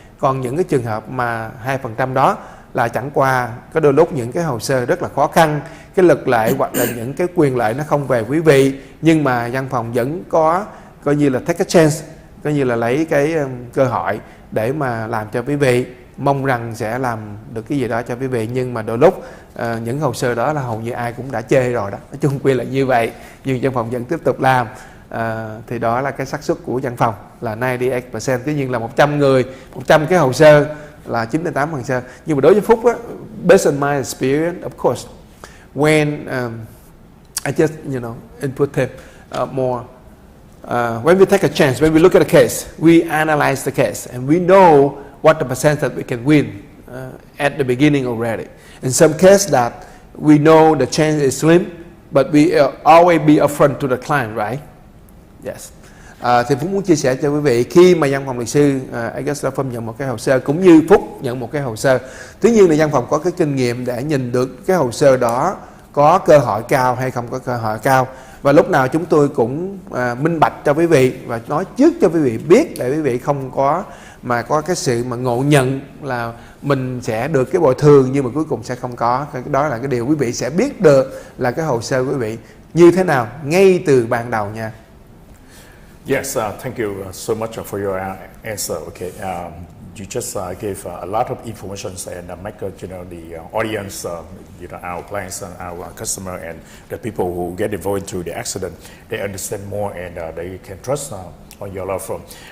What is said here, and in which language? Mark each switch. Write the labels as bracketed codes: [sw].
[vi] Còn những cái trường hợp mà 2% đó là chẳng qua có đôi lúc những cái hồ sơ rất là khó khăn, cái luật lệ hoặc là những cái quyền lợi nó không về quý vị, nhưng mà văn phòng vẫn có coi như là [en] take a chance, [vi] coi như là lấy cái cơ hội để mà làm cho quý vị, mong rằng sẽ làm được cái gì đó cho quý vị. Nhưng mà đôi lúc những hồ sơ đó là hầu như ai cũng đã chê rồi đó, nói chung quy là như vậy, nhưng văn phòng vẫn tiếp tục làm. Thì đó là cái xác suất của văn phòng là 98%. Tuy nhiên là 100 người, 100 cái hồ sơ là 98 hồ sơ. Nhưng mà đối với Phúc á, [en] based on my experience, of course, when I just input him more, when we take a chance, when we look at a case, we analyze the case and we know what the percentage we can win at the beginning already. In some case that we know the chance is slim, but we always be upfront to the client, right? Yes. [vi] Thì Phúc muốn chia sẻ cho quý vị, khi mà văn phòng luật sư Agruss Law Firm nhận một cái hồ sơ, cũng như Phúc nhận một cái hồ sơ, tuy nhiên là văn phòng có cái kinh nghiệm để nhìn được cái hồ sơ đó có cơ hội cao hay không có cơ hội cao. Và lúc nào chúng tôi cũng minh bạch cho quý vị và nói trước cho quý vị biết, để quý vị không có cái sự mà ngộ nhận là mình sẽ được cái bồi thường nhưng mà cuối cùng sẽ không có. Đó là cái điều quý vị sẽ biết được là cái hồ sơ quý vị như thế nào ngay từ ban đầu nha. [en] Yes, thank you so much for your answer. Okay, you just gave a lot of information and make the audience, our clients and our customer and the people who get involved into the accident, they understand more and they can trust on your law firm.